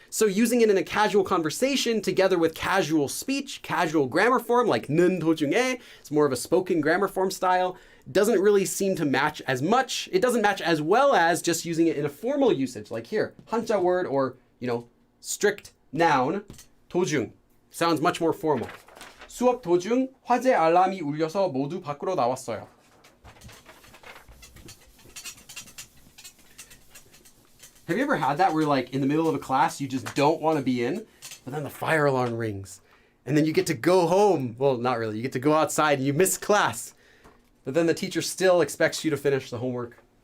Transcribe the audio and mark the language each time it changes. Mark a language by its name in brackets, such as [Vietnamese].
[English] So using it in a casual conversation together with casual speech, casual grammar form, like [Korean] 는 도중에, [English] it's more of a spoken grammar form style, doesn't really seem to match as much. It doesn't match as well as just using it in a formal usage, like here, 한자 word or, you know, strict noun, 도중. Sounds much more formal. [Korean] 수업 도중 화재 알람이 울려서 모두 밖으로 나왔어요. [English] Have you ever had that where like in the middle of a class you just don't want to be in, but then the fire alarm rings and then you get to go home? Well, not really. You get to go outside and you miss class, but then the teacher still expects you to finish the homework.